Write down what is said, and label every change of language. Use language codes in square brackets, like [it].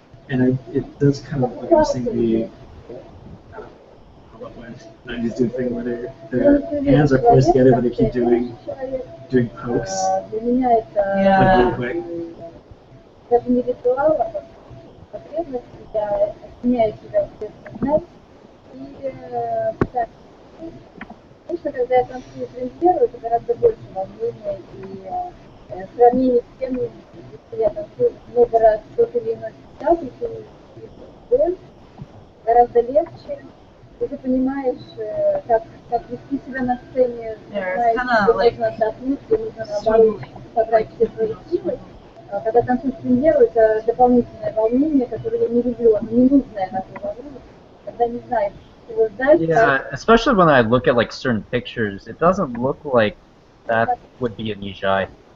[en] And it does kind of, like I was saying, the when 90s do the thing where their hands are poised together, but they keep doing pokes. Yeah. Like really quick. [ru] Даже не ритуал, а потребность, я отменяю себя в и так. Конечно, когда я танцую премьеру, это гораздо больше волнения и в сравнении с тем, если я танцую много раз тот или иной спектакль, и гораздо легче. И ты понимаешь, как вести себя на сцене, знаешь, что нужно отдохнуть, что нужно наоборот собрать все свои силы. Когда танцуешь премьеру, это дополнительное волнение, которое я не люблю, оно ненужное такое волнение, когда не знаешь, чего ждать. [en] Yeah, especially when I look at like certain pictures, it doesn't look like that would be a Nijai.